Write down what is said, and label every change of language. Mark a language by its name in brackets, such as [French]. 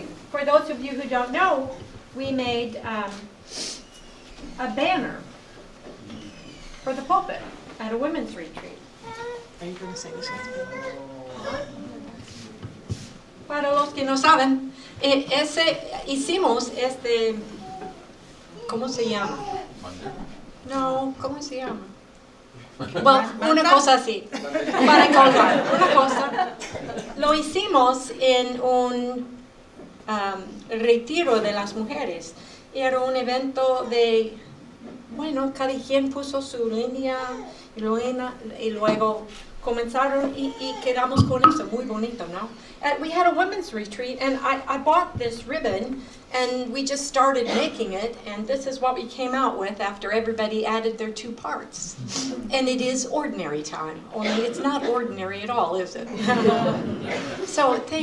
[English] For those of you who don't know, we made a banner for the pulpit at a women's retreat. Are you going to say this? [Spanish] Para los que no saben, hicimos ¿cómo se llama? No, ¿cómo se llama? Well, una cosa así, para colgar, una cosa. Lo hicimos en un retiro de las mujeres. Era un evento de, bueno, cada quien puso su línea y luego comenzaron y quedamos con eso, muy bonito, ¿no? [English] We had a women's retreat and I bought this ribbon and we just started making it and this is what we came out with after everybody added their 2 parts. And it is ordinary time, only it's not ordinary at all, is it? So thank